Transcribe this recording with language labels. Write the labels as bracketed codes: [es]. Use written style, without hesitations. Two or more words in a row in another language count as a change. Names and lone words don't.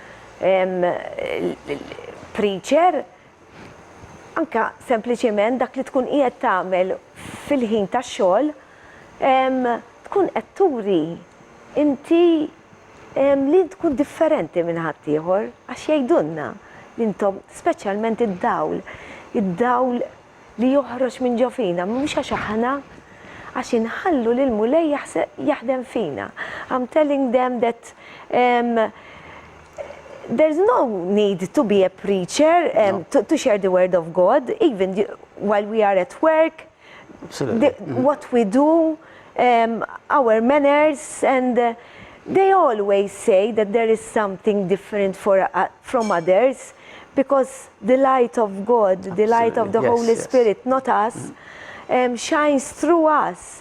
[mt] preacher, anka sempliċement dak li tkun qiegħed tagħmel fil-ħin tax-xogħol tkun qed turi inti li tkun differenti minn ħadd ieħor għax jgħidulna li intom speċjalment id-dawl li joħroġ minn ġo fina mhux għax aħna għax inħallu lil Mulej jaħdem fina. [en] I'm telling them that there's no need to be a preacher to share the word of God, even while we are at work. What we do, our manners, and they always say that there is something different from others, because the light of God, the light of the Holy Spirit, not us, shines through us.